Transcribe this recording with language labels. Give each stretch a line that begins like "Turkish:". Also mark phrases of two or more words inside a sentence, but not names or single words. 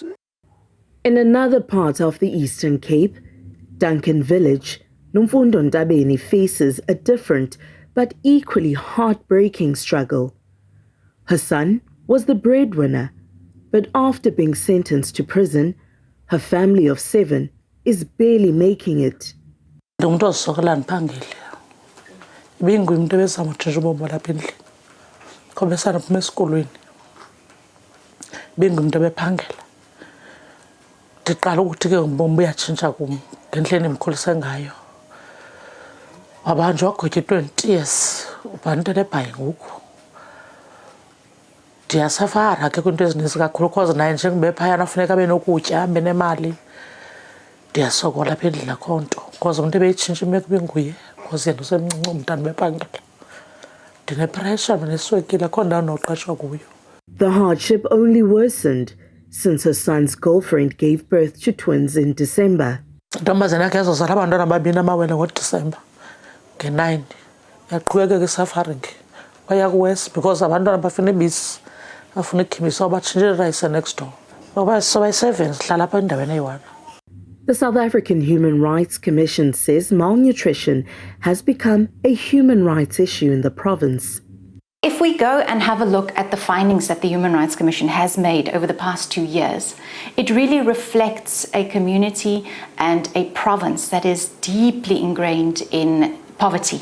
English: In another part of the Eastern Cape, Duncan Village, Nomfundo Ndabeni faces a different but equally heartbreaking struggle. Her son was the breadwinner, but after being sentenced to prison, her family of 7 is barely making it.
Xhosa: Bengumntu ebezama utshintsha ubomi balapha endlini. Ngoba besanaphuma esikolweni. Bengumntu ebephangela. Ndiqala ukuthi ke ubomi buyatshintsha kum ngendlela endimkhulise ngayo. Wabanjwa wagqitya 20 years. Ubantu lebhayi ngoku. Ndiyasafara ke kwinto ezininzi kakhulu because naye njengoba ephayana funeka abe nokutya, abe nemali. Ndiyasokola apha endlini akho nto because umuntu ebeyitshintsha imeko benguye because yena usemncinci umntana bephangela. Ndinepressure ndineswekile akho ndawo noqeshwa kuyo.
English: The hardship only worsened since her son's girlfriend gave birth to twins in December.
Xhosa: Intombazana yakhe yazozala abantwana ababini amawele ngoDisemba nge-9. Yaqhubekeka i-suffering. Waya kuwesi because abantwana bafuna ibisi, bafuna ikhimisa batshintshe irayisi
English: next door.
Xhosa: Ngoba sobayi-7 sihlala apha endaweni eyi-1.
English: The South African Human Rights Commission says malnutrition has become a human rights issue in the province. If we go and have a look at the findings that the Human Rights Commission has made over the past 2 years, it really reflects a community and a province that is deeply ingrained in poverty.